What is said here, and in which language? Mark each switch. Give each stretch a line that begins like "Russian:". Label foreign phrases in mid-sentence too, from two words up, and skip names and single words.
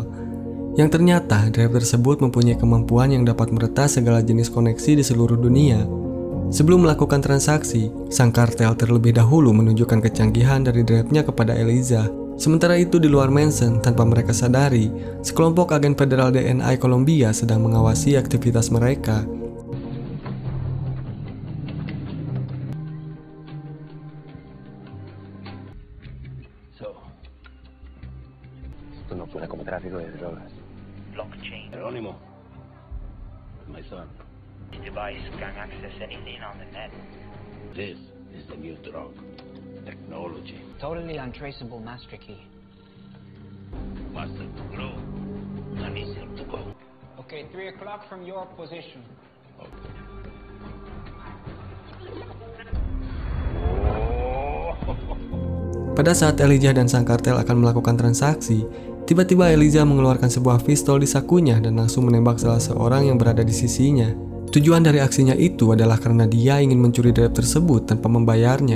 Indonesian: Yang ternyata drive tersebut mempunyai kemampuan yang dapat meretas segala jenis koneksi di seluruh dunia. Sebelum melakukan transaksi, sang kartel terlebih dahulu menunjukkan kecanggihan dari drive-nya kepada Elijah. Sementara itu di luar mansion, tanpa mereka sadari, sekelompok agen federal DNI Kolombia sedang mengawasi aktivitas mereka.
Spanish: Esto no suena como tráfico de drogas.
English: Blockchain. Jerónimo. My son. This device can access anything on the net. This is the new drug. Technology. Totally untraceable master key. Faster to grow and easier to go. Okay, 3 o'clock from your position.
Indonesian: Pada saat Elijah dan sang kartel akan melakukan transaksi, tiba-tiba Elijah mengeluarkan sebuah pistol di sakunya dan langsung menembak salah seorang yang berada di sisinya. Tujuan dari aksinya itu adalah karena dia ingin mencuri drive tersebut tanpa membayarnya.